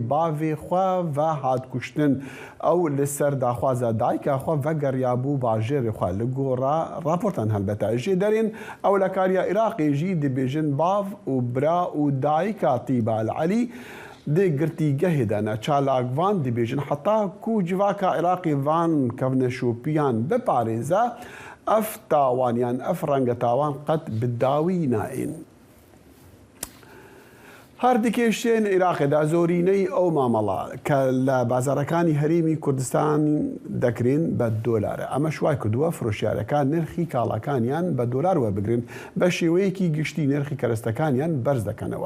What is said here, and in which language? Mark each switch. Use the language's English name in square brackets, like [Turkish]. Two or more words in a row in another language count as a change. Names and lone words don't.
[Kurdish] bavê xwe ve hat kuştin ew li ser daxwaza dayika xwe vegeriya bû bajêrê xwe li gora raportan helbete jê derên ewlekariya Iraqê jî dibêjin bav û bira û dayika Tîbe el-Elî dê girtîgehê de ne çalakvan dibêjin heta ku civaka Iraqê van kevne şopiyan biparêze ev tawaniyan ev rengetawan qet bi dawî nain. [Central Kurdish] هەردیکێشتێن عێراقێدا زۆرینەی ئەو مامەڵە کە لە بازارەکانی هەرێمی کوردستان دەکرێن بە دۆلارە. ئەمە شوای کردووە فرۆشیارەکان نرخی کاڵەکانیان بە دۆلار وەربگرن بە شێوەیەکی گشتی نرخی کەرەستەکانیان بەرز دەکەنەوە.